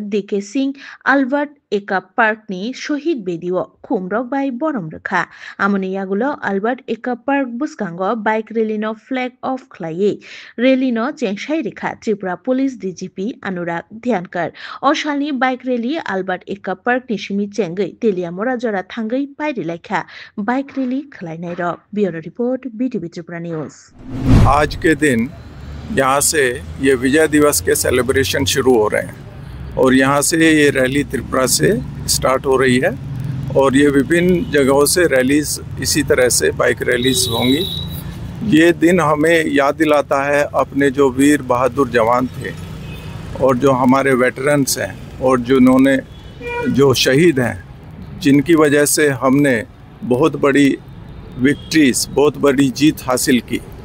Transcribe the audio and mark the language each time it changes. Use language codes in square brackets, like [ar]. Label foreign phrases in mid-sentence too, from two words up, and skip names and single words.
[trp] DK Singh Albert Eka Park ni Shohid Bedio Khumrok bai Borom Rekha Amoni yagulo Albert Eka Park buskango [en] bike rally [trp] no [en] flag off [trp] khlaye rally no chengsai rekha Tripura Police DGP Anurag Dhyankar Oshalni [en] bike rally [trp] Albert Eka Park ni shimi chengai Teliamora jora thangai pairi lekha [en] bike rally [trp] khlainai ro [en] Bureau Report [trp] BTV Tripura News [hi] आज के दिन यहाँ से ये विजय दिवस के सेलिब्रेशन शुरू हो रहे हैं और यहाँ से ये रैली त्रिपुरा से स्टार्ट हो रही है और ये विभिन्न जगहों से रैलीज इसी तरह से [en] bike rallies [hi] होंगी। ये दिन हमें याद दिलाता है अपने जो वीर बहादुर जवान थे और जो हमारे वेटरन्स हैं और जिन्होंने जो शहीद हैं जिनकी वजह से हमने बहुत बड़ी विक्ट्रीज बहुत बड़ी जीत हासिल की